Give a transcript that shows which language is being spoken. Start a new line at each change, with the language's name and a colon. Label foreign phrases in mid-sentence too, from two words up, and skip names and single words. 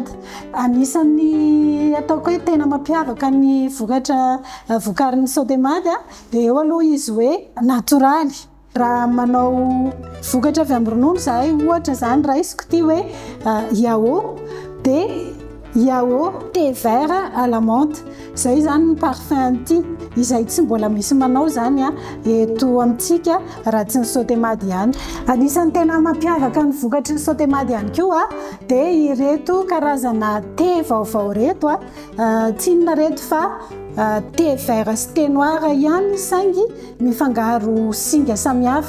Malagasy: Anisan'ny ataoko hoe tena mampiavaka ny vokatra vokarin'ny Sotemad dia eo aloha izy hoe natoraly. Raha manao vokatra avy amin'ny ronono zahay ohatra zany raha isiko ty hoe yaourt dia
French: yaourt thé vert à la menthe.
Malagasy: Zay zany ny parfum ty izay tsy mbola misy manao zany eto amintsika raha tsy ny Sotemad ihany. Anisan'ny tena mampiavaka ny vokatry ny Sotemad ihany koa dia ireto karazana thé vaovao reto tsy inona reto fa
French: thé vert
Malagasy: sy
French: thé noir
Malagasy: ihany saingy mifangaro singa samihafa.